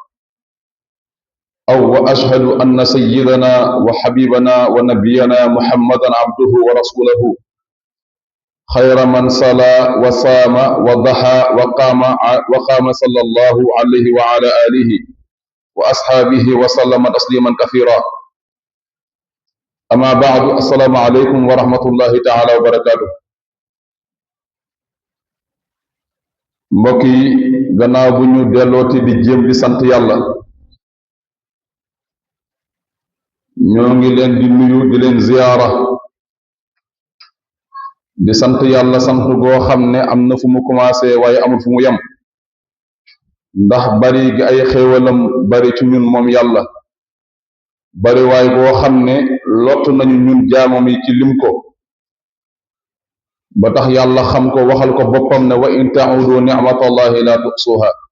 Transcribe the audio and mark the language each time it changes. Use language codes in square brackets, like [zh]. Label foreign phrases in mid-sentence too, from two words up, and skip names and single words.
[ar] وأشهد أن سيدنا وحبيبنا ونبينا محمدا عبده ورسوله، خير من صلى وصام وضحى وقام صلى الله عليه وعلى آله وأصحابه وسلم تسليما كثيرا. أما بعد، السلام عليكم ورحمة الله تعالى وبركاته. [wo] mbokk yi, gannaaw bu ñu dellooti di jéem di sant yàlla, ñoo ngi leen di nuyu di leen ziyaara, di sant yàlla sant goo xam ne am na fu mu commencé waaye amul fu mu yem, ndax bari gi ay xéewalam bari ci ñun moom yàlla, bari waay boo xam ne lott nañu ñun jaamam yi ci lim ko, ba tax yàlla xam ko waxal ko boppam ne [ar] وإن تعدوا نعمة الله لا تحصوها.